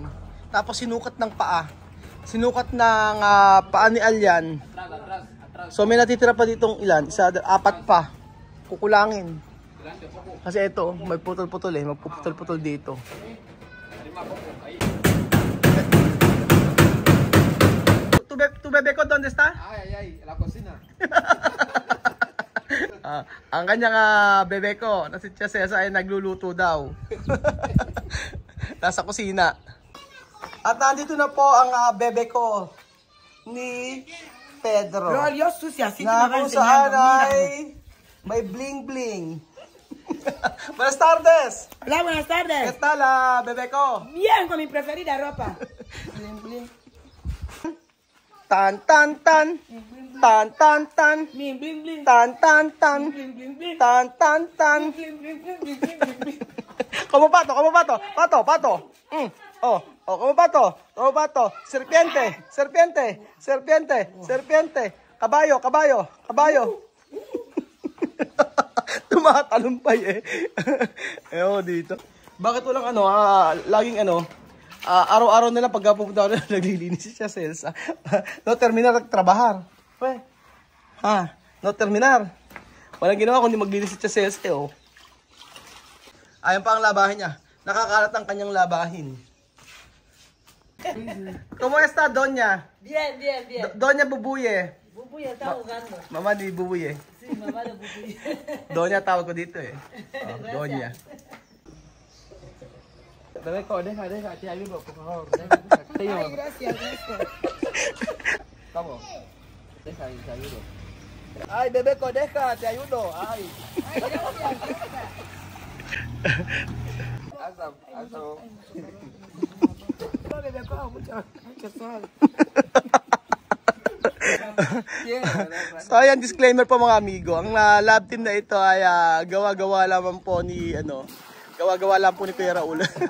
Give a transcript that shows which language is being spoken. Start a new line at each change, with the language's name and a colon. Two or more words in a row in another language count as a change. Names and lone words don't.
Filipino: Tapos sinukat ng paa. Sinukat ng paa ni Alyan. So may natitira pa ditong ilan? 4 pa. Kukulangin. Kasi ito, may putol-putol eh. Magpuputol-putol dito. Tu bebe ko,
Spanish: ¿dónde está? Ay, la cocina.
Filipino: Ang kanyang bebe ko, na si Tia Cesa ay nagluluto daw. Nasa kusina. At nandito na po ang bebe ko ni Pedro.
Spanish: Rollo sucia, así
Filipino: Na kung saan ay may bling-bling.
Spanish: Buenas tardes. Hola, buenas ¿Qué tardes. tal,
Filipino: bebe ko?
Spanish: Bien, con mi preferida ropa. Bling, bling. Tan, tan, tan. Tan, tan, tan. Bling, bling, bling. Tan, tan, tan. Bling, bling, bling. Tan, tan, tan. Bling, bling, bling, bling, bling, bling. Como pato. Pato. Como pato. Serpiente. Caballo.
Filipino: Tumatalumpay eh. Dito. Bakit walang laging araw-araw nila pagka pupunta ako na naglilinis siya Celsa.
Spanish: No terminar nagtrabajar. No terminar.
Filipino: Walang ginawa kundi maglinis siya Celsa Ayan pa ang labahin niya. Nakakalat ang kanyang labahin.
Spanish: ¿Cómo está, doña? Bien. Doña Bubuye. Bubuya está jugando.
Filipino: Mama ni Bubuye.
Spanish: Sí, mamá de Bubuya.
Filipino: Doña tawag ko dito eh. Doña.
Spanish: Dale, deja, te ayudo, por favor. Ay, gracias. ¿Cómo? Deja, te ayudo. Ay, Bebeco, deja, te ayudo. Ay.
Filipino: Aso. So ayan, disclaimer po mga amigo. Ang lab team na ito ay gawa-gawa lamang po ni gawa-gawa lang po ni Kuya Raul.